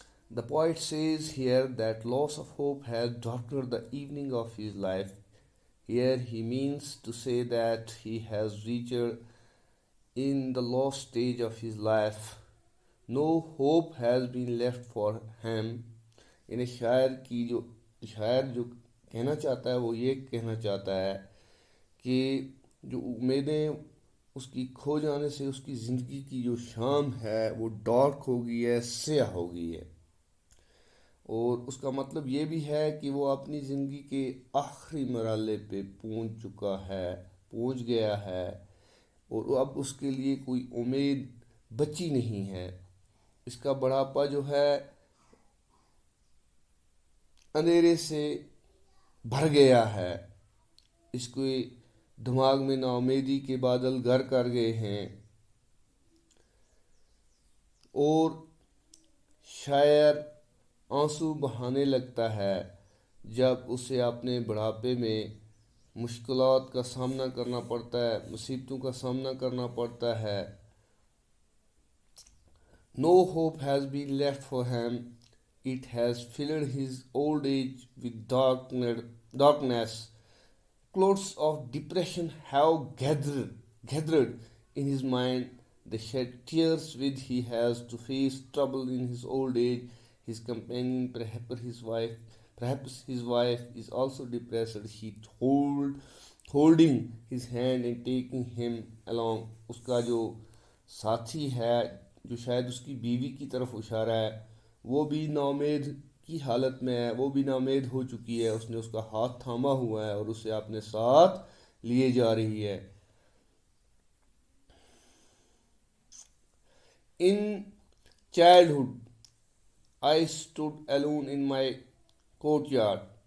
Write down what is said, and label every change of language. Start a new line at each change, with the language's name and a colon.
English: The poet says here that loss of hope has darkened the evening of his life. Here he means to say that he has reached in the lost stage of his life. No hope has been left for him.
Urdu: یعنی شاعر جو کہنا چاہتا ہے وہ یہ کہنا چاہتا ہے کہ جو امیدیں اس کی کھو جانے سے اس کی زندگی کی جو شام ہے وہ ڈارک ہو گئی ہے، سیاہ ہو گئی ہے، اور اس کا مطلب یہ بھی ہے کہ وہ اپنی زندگی کے آخری مرحلے پہ پہنچ گیا ہے، اور اب اس کے لیے کوئی امید بچی نہیں ہے۔ اس کا بڑھاپا جو ہے اندھیرے سے بھر گیا ہے، اس کے دماغ میں نا امیدی کے بادل گھر کر گئے ہیں، اور شاعر آنسو بہانے لگتا ہے جب اسے اپنے بڑھاپے میں مشکلات کا سامنا کرنا پڑتا ہے، مصیبتوں کا سامنا کرنا پڑتا ہے۔ No hope has been left for him.
English: It has filled his old age with darkness. Clouds of depression have gathered in his mind. They shed tears with he has to face trouble in his old age. His companion, perhaps his wife, is also depressed. She holding his hand and taking him along.
Urdu: اس کا جو ساتھی ہے، جو شاید اس کی بیوی کی طرف اشارہ ہے، وہ بھی ناامید کی حالت میں ہے، وہ بھی ناامید ہو چکی ہے۔ اس نے اس کا ہاتھ تھاما ہوا ہے اور اسے اپنے ساتھ لیے جا رہی ہے۔ In childhood I stood alone in my courtyard.